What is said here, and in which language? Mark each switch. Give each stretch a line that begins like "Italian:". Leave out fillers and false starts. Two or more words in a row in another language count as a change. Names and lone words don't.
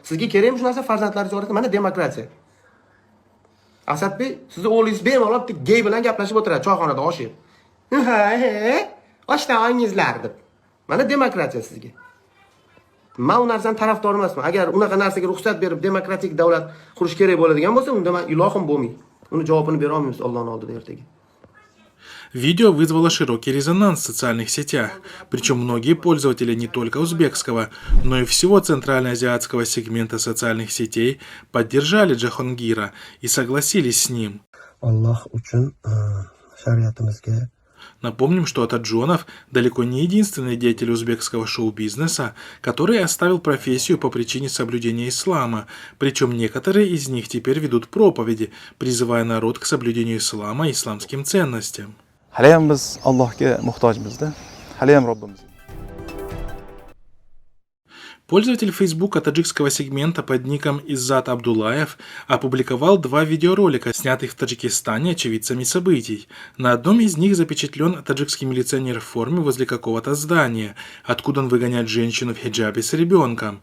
Uzbek: Sizga kerakmi shu narsa farzandlaringiz orasida mana demokratiya. Asadbek, sizni o'g'lingiz bemalol gey bilan gaplashib o'tiradi choyxonada oshib. Ha, oshnangizlar deb. Mana demokratiya sizga. Men u narsani tarafdor emasman. Agar unaqa narsaga ruxsat berib demokratik davlat qurish kerak bo'ladigan bo'lsa, unda men ilohim bo'lmaydi. Uni javobini bera olmaymiz Allohning oldida ertaga.
Russian: Видео вызвало широкий резонанс в социальных сетях, причем многие пользователи не только узбекского, но и всего центральноазиатского сегмента социальных сетей поддержали Джахонгира и согласились с ним.
Uzbek: Аллах учун шариатымызга.
Russian: Напомним, что Отаджонов далеко не единственный деятель узбекского шоу-бизнеса, который оставил профессию по причине соблюдения ислама, причем некоторые из них теперь ведут проповеди, призывая народ к соблюдению ислама и исламским ценностям.
Uzbek: Haliyam biz Allohga muhtojmizda. Haliyam Robbimiz.
Russian: Пользователь Фейсбука таджикского сегмента под ником Иззат Абдулаев опубликовал 2 видеоролика, снятых в Таджикистане очевидцами событий. На одном из них запечатлен таджикский милиционер в форме возле какого-то здания, откуда он выгоняет женщину в хиджабе с ребенком.